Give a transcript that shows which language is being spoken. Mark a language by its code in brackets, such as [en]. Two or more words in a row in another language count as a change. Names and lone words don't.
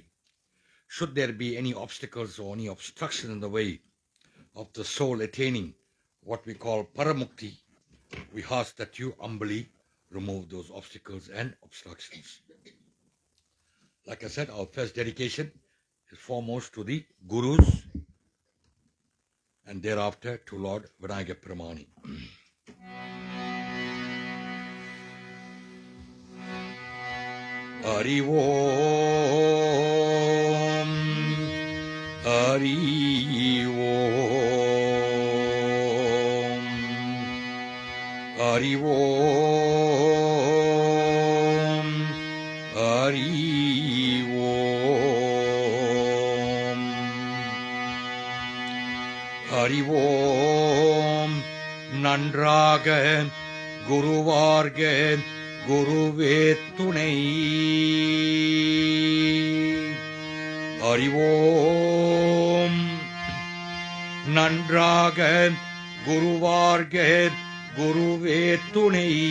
[en] Should there be any obstacles or any obstruction in the way of the soul attaining what we call Paramukti, we ask that you humbly remove those obstacles and obstructions. Like I said, our first dedication is foremost to the Gurus and thereafter to Lord Vinayaka Peramani. [sa] Hari Om, Hari Om, Hari Om, Hari Om, Hari Om. [ta] நன்றாக குருவார்க குருவே துணை. அறிவோம். நன்றாக குருவார்க குருவே துணை.